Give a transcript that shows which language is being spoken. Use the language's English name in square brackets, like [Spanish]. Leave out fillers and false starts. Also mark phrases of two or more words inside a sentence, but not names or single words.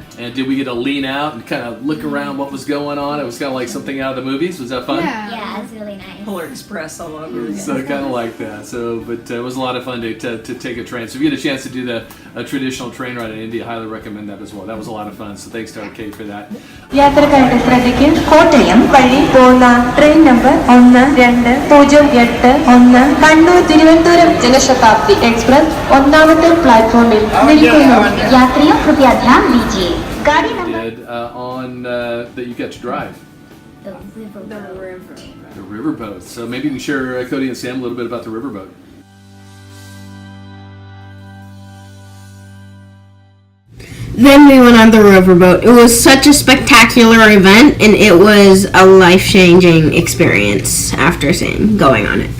[English] And did we get to lean out and kind of look around what was going on? It was kind of like something out of the movies. Was that fun? Yeah, it's really nice. Polar Express all over again. So kind of like that. So, but it was a lot of fun to take a train. So if you get a chance to do a traditional train ride in India, I highly recommend that as well. That was a lot of fun. So thanks to Kate for that. [Malayalam] യാത്രക്കാരുടെ ശ്രദ്ധയ്ക്ക് കോട്ടയം വഴി പോകുന്ന ട്രെയിൻ നമ്പർ 1208 കണ്ണൂർ തിരുവനന്തപുരം ജനശതാബ്ദി എക്സ്പ്രസ് ഒന്നാമത്തെ പ്ലാറ്റ്ഫോമിൽ നിൽക്കുന്നു. [Hindi] यात्रिकर कृपया ध्यान दीजिए. गाड़ी नंबर [English] Did that you got to drive The river. the riverboat. So maybe you can share Cody and Sam a little bit about the riverboat. Then we went on the riverboat. It was such a spectacular event, and it was a life-changing experience after going on it.